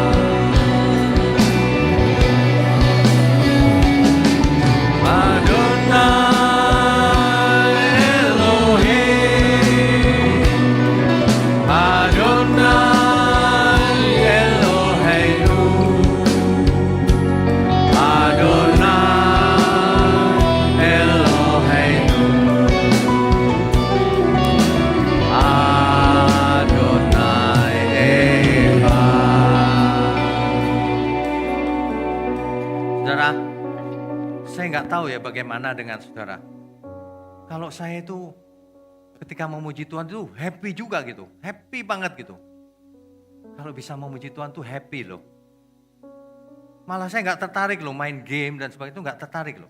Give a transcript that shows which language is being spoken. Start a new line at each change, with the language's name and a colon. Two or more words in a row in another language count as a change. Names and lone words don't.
Hebrew: אדוני אלוהים, אדוני אלוהינו, אדוני אלוהינו, אדוני אחד.
Indonesian: Saudara, saya nggak tahu ya bagaimana dengan saudara. Kalau saya itu ketika memuji Tuhan itu happy juga gitu. Happy banget gitu. Kalau bisa memuji Tuhan tuh happy loh. Malah saya nggak tertarik loh main game dan sebagainya itu nggak tertarik loh.